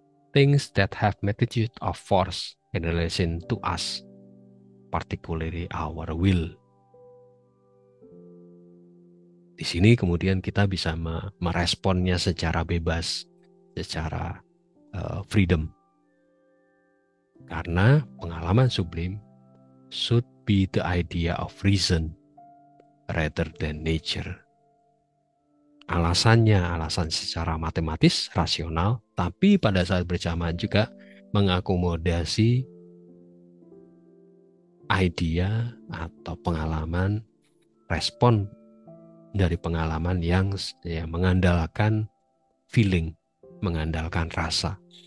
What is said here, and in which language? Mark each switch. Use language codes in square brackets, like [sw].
[en] Things that have magnitude of force in relation to us, particularly our will. [id] Di sini kemudian kita bisa meresponnya secara bebas, secara freedom. Karena pengalaman sublim [en] should be the idea of reason rather than nature. [id] Alasan secara matematis, rasional, tapi pada saat bersamaan juga mengakomodasi idea atau pengalaman, respon dari pengalaman yang mengandalkan feeling, mengandalkan rasa.